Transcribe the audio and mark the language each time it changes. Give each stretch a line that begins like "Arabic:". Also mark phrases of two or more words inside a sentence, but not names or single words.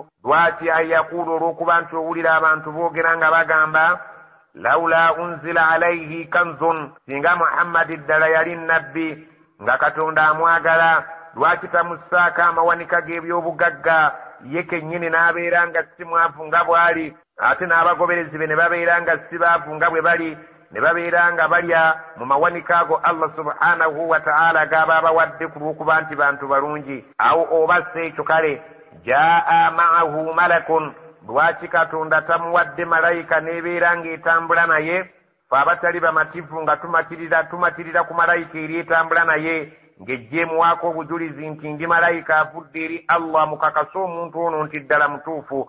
Ganda: Lwaki ayakulu olw'okuba nti owulira abantu boogera nga bagamba
Arabic: لولا أنزل عليه كنز,
Ganda: singa Muhammadi ddala yali nnabbi nga Katonda amwagala, lwaki tamussaako amawanika g'ebyobugagga ye kennyini n'abeera nga si mwavu nga bw'ali, ate n'abagoberezi be ne babeera nga si baavu nga bwe bali, ne babeera nga balya mu mawanika ago
Arabic: الله سبحانه وتعالى
Ganda: gaba abawadde ku lw'okuba nti bantu balungi. Awo oba si ekyo kale
Arabic: جاء معه ملك,
Ganda: lwaki Katonda tamuwadde malayika n'ebeera ng'etambula naye? Fe abatali bamativu nga tumatirira ku malayika eri etambula naye ng'ejja emuwaako obujulizi nti ndi malayika avudde eri Allah mukakasa omuntu ono nti ddala mutuufu.